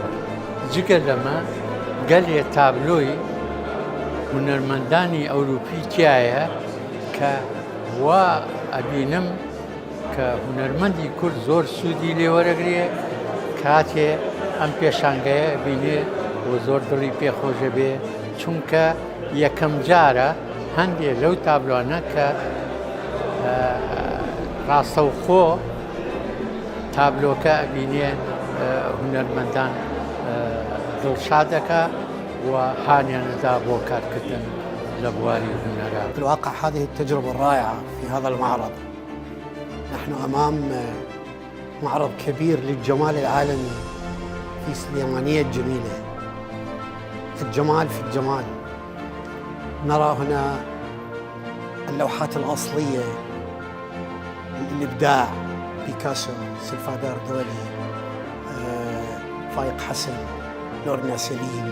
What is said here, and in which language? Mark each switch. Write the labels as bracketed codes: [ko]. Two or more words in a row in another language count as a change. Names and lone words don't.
[ckb] جگە لەمە گەلێ تابلۆی هونەرمەندانی ئەوروپی تایە کە وا ئەبینم کە هونەرمەندی کورد زۆر سوودی لێوەرەگرێ کاتێ ئەم پێشانگەیە بینێ و زۆر دڵی پێخۆشە بێ، چونکە یەکەم جارە هەندێک لەو تابلوانە کە ڕاستەوخۆ تابلۆکە ئەبینێ هونەرمەندان دڵشادەکە و هانیانەدا بۆ کارکردن لبواري هنرا. [ar] في الواقع هذه التجربة الرائعة في هذا المعرض. نحن أمام معرض كبير للجمال العالمي في سليمانية الجميلة. الجمال في الجمال. نرى هنا اللوحات الأصلية، الإبداع، بيكاسو، سلفادور دولي، فايق حسن، لورنا سليم.